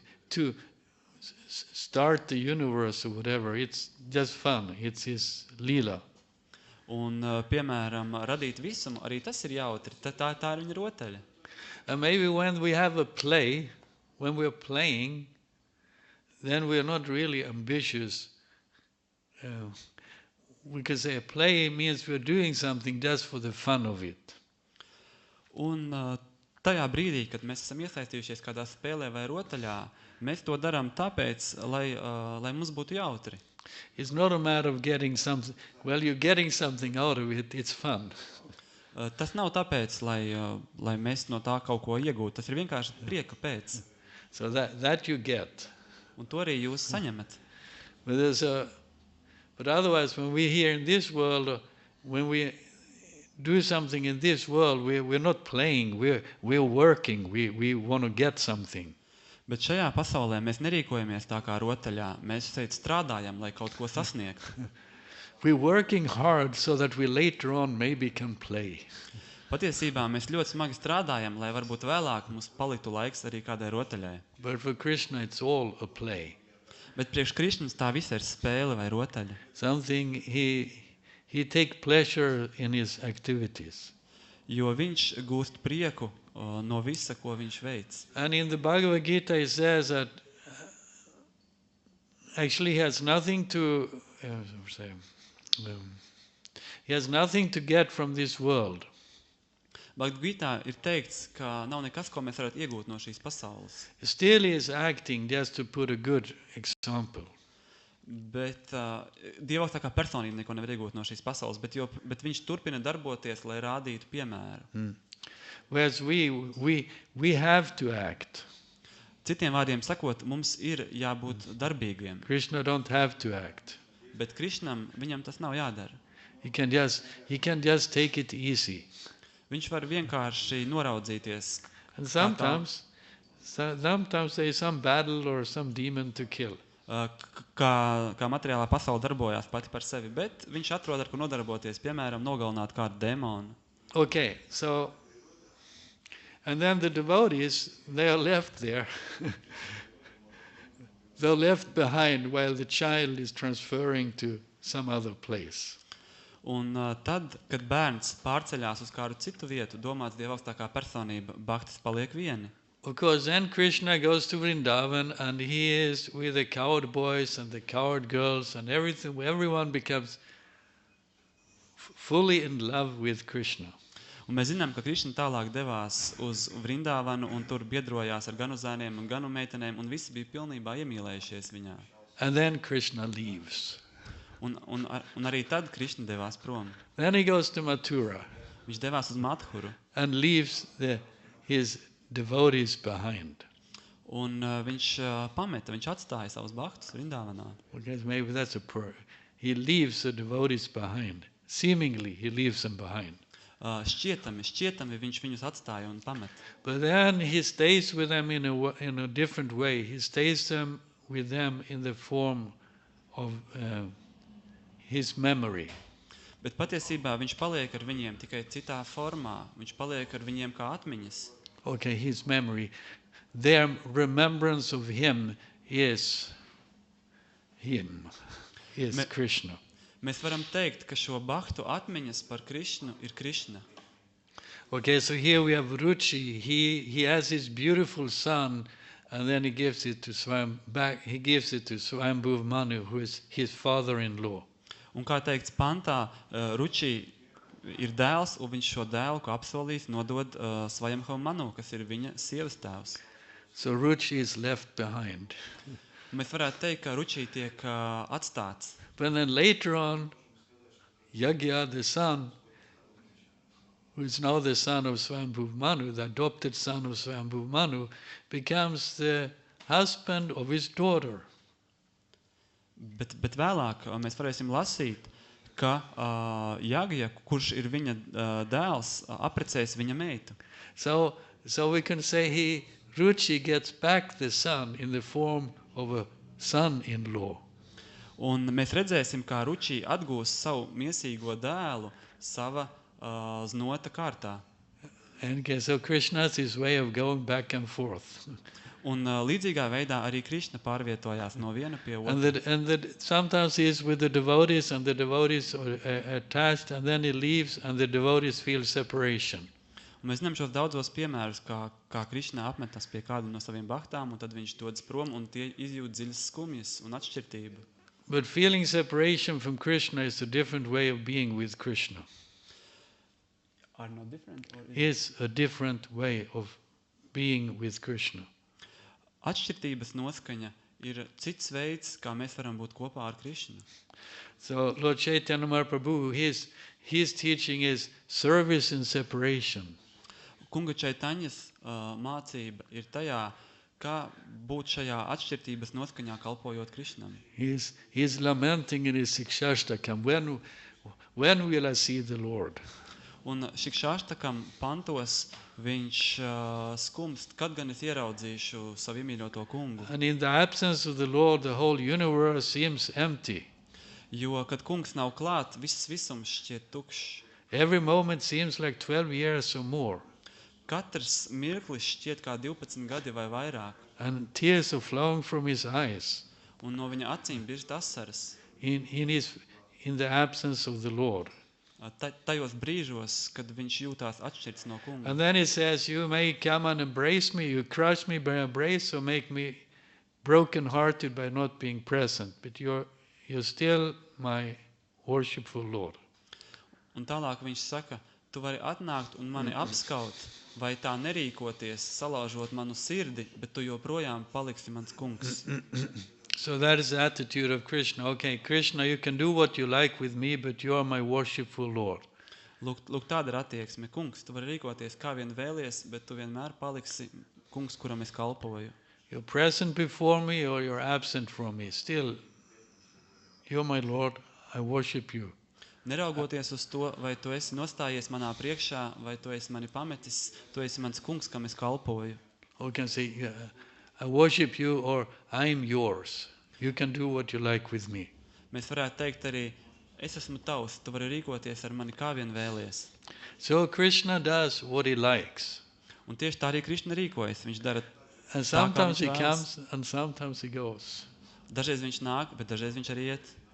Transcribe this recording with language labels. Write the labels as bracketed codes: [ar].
[en] To start the universe or whatever, it's just fun, it's his lila. [lv] Un, piemēram, radīt visumu, arī tas ir jautri, tā ir viņa rotaļa. [en] And maybe when we have a play, when we're playing, then we're not really ambitious. We could say a play means we're doing something just for the fun of it. [lv] Un tajā brīdī, kad mēs esam iesaistījušies kādā spēlē vai rotaļā, mēs to darām tāpēc, lai mums būtu jautri. [en] It's not a matter of getting something. Well, you're getting something out of it. It's fun. [lv] Tas nav tāpēc, lai mēs no tā kaut ko iegūtu. Tas ir vienkārši prieka pēc. [en] So that you get. [lv] Un to arī jūs saņemat. [en] But otherwise, when we're here in this world, when we do something in this world, we're not playing. We're working. We want to get something. [lv] Bet šajā pasaulē mēs nerīkojamies tā kā rotaļā. Mēs šeit strādājam, lai kaut ko sasniegtu. [en] We're working hard so that we later on maybe can play. [lv] Patiesībā mēs ļoti smagi strādājam, lai varbūt vēlāk mums paliktu laiks arī kādai rotaļai. [en] But for Krishna it's all a play. [lv] Bet priekš Krišnas tā visa ir spēle vai rotaļa. [en] Something he take pleasure in his activities. [lv] Jo viņš gūst prieku no visa, ko viņš veic. [en] And in the Bhagavad Gita it says that actually he has nothing to say, he has nothing to get from this world. [lv] Bhagavad Gītā ir teikts, ka nav nekas, ko mēs varētu iegūt no šīs pasaules. [en] Still he is acting just to put a good example. [lv] Bet Dieva augstākā personība neko nevar iegūt no šīs pasaules, bet viņš turpina darboties, lai rādītu piemēru. [en] Whereas we have to act. [lv] Citiem vārdiem sakot, mums ir jābūt darbīgiem. [en] Krishna don't have to act. [lv] Bet Krishnam, viņam tas nav jādara. [en] He can just take it easy. [lv] Viņš var vienkārši noraudzīties. [en] And sometimes there is some battle or some demon to kill. [lv] Kā materiālā pasaule darbojās pati par sevi, bet viņš atrod, ar ko nodarboties, piemēram, nogalināt kādu dēmonu. [en] Okay, so, and then the devotees, they are left there. They're left behind while the child is transferring to some other place. [lv] Un tad, kad bērns pārceļās uz kādu citu vietu, domāts Dieva augstākā personība, bhaktis paliek vieni. [en] Of course, then Krishna goes to Vrindavan and he is with the coward boys and the coward girls and everything. Everyone becomes fully in love with Krishna. [lv] Un mēs zinām, ka Krishna tālāk devās uz Vrindavanu un tur biedrojās ar ganu zēniem un ganu meitenēm un visi bija pilnībā iemīlējušies viņā. [en] And then Krishna leaves. [lv] Un arī tad Krishna devās prom. [en] Then he goes to Mathura. [lv] Viņš devās uz Mathuru. [en] And leaves his devotees behind. [lv] Un viņš atstāja savus bhaktus Vrindavanā. [en] Okay, maybe that's a prayer. He leaves the devotees behind. Seemingly, he leaves them behind. [lv] Šķietami viņš viņus atstāja un pamet. [en] But then he stays with them in a different way. He stays with them in the form of his memory. [lv] Bet patiesībā viņš paliek ar viņiem tikai citā formā. Viņš paliek ar viņiem kā atmiņas. [en] Okay, his memory. Their remembrance of him is Krishna. [lv] Mēs varam teikt, ka šo bhaktu atmiņas par Krishnu ir Krishna. [en] Okay, so here we have Ruchi. He has his beautiful son, and then he gives it to Swambhuva Manu, who is his father-in-law. [lv] Un kā teikts pantā, Ruchi ir dēls, un viņš šo dēlu, ko apsolījis, nodod Swambhuva Manu, kas ir viņa sievas tēvs. [en] So Ruchi is left behind. [lv] Un mēs varētu teikt, ka Ruchi tiek atstāts. [en] But then later on, Yagya, the son, who is now the son of Swambhuva Manu, the adopted son of Swambhuva Manu, becomes the husband of his daughter. [lv] Bet vēlāk mēs varēsim lasīt, ka Jagja, kurš ir viņa dēls, apprecēs viņa meitu. [en] So we can say Ruchi gets back the son in the form of a son-in-law. [lv] Un mēs redzēsim, kā Ruči atgūs savu miesīgo dēlu sava znota kārtā. [en] And so Krishna's his way of going back and forth. [lv] Un līdzīgā veidā arī Krishna pārvietojās no viena pie otra. [en] And sometimes he is with the devotees and the devotees are attached, and then he leaves and the devotees feel separation. [lv] Un mēs zinām šos daudzos piemērus, kā Krishna apmetas pie kādu no saviem bhaktām, un tad viņš dodas prom, un tie izjūt dziļas skumjas un atšķirtību. [en] But feeling separation from Krishna is a different way of being with Krishna. Are not different? Is a different way of being with Krishna. [lv] Atšķirtības noskaņa ir cits veids, kā mēs varam būt kopā ar Krishnu. [en] So Lord Chaitanya Mahaprabhu, his teaching is service in separation. [lv] Kunga Čaitaņas mācība ir tajā, kā būt šajā atšķirtības noskaņā kalpojot Krishnam. [en] He's lamenting in his Shikshashtakam, when will I see the Lord? [lv] Un Shikshashtakam pantos viņš skumst, kad gan es ieraudzīšu savu iemīļoto kungu. [en] And in the absence of the Lord, the whole universe seems empty. [lv] Jo, kad kungs nav klāt, viss visums šķiet tukšs. [en] Every moment seems like 12 years or more. [lv] Katrs mirklis šķiet kā 12 gadi vai vairāk. [en] And tears are flowing from his eyes. [lv] Un no viņa acīm birst asaras. [en] In the absence of the Lord. [lv] Tajos brīžos, kad viņš jūtās atšķirts no kunga. [en] And then he says, you may come and embrace me, you crush me by embrace, or make me broken-hearted by not being present. But you're still my worshipful Lord. [lv] Un tālāk viņš saka, tu vari atnākt un mani apskaut, vai tā nerīkoties, salaužot manu sirdi, bet tu joprojām paliksi mans kungs. [en] So that is the attitude of Krishna. Okay, Krishna, you can do what you like with me, but you are my worshipful Lord. [lv] Lūk, tāda ir attieksme. Kungs, tu vari rīkoties kā vien vēlies, bet tu vienmēr paliksi kungs, kuram es kalpoju. [en] You're present before me or you're absent from me. Still, you're my Lord, I worship you. [lv] Neraugoties uz to, vai tu esi nostājies manā priekšā, vai tu esi mani pametis, tu esi mans kungs, kam es kalpoju. [en] Or you can say, I worship you or I'm yours. You can do what you like with me. [lv] Mēs varētu teikt arī, es esmu tavs, tu vari rīkoties ar mani kā vien vēlies. [en] So Krishna does what he likes. [lv] Un tieši tā arī Krišna rīkojas. Viņš dara [en] And [lv] tā, kā [en] sometimes [lv] viņš [en] he [lv] vēlas. [en] comes and sometimes he goes. [lv] Dažreiz viņš nāk, bet dažreiz viņš arī iet.